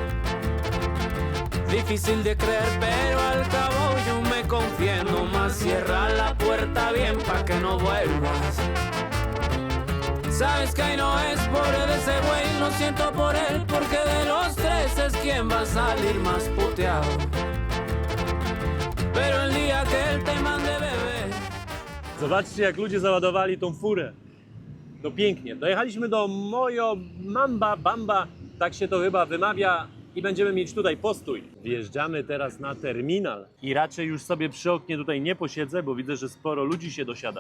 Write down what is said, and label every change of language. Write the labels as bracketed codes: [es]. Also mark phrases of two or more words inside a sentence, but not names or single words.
[es] Difícil de creer, pero al cabo yo me confié, nomás cierra la puerta bien pa' que no vuelvas. Sabes que ahí no es pobre de ese güey, lo siento por él, porque de los tres es quien va a salir más puteado. Pero el día que él te mande bebé. [pl] Zobaczcie, jak ludzie załadowali tą furę. No pięknie. Dojechaliśmy do Mojo Bamba, tak się to chyba wymawia. i będziemy mieć tutaj postój. Wjeżdżamy teraz na terminal i raczej już sobie przy oknie tutaj nie posiedzę, bo widzę, że sporo ludzi się dosiada.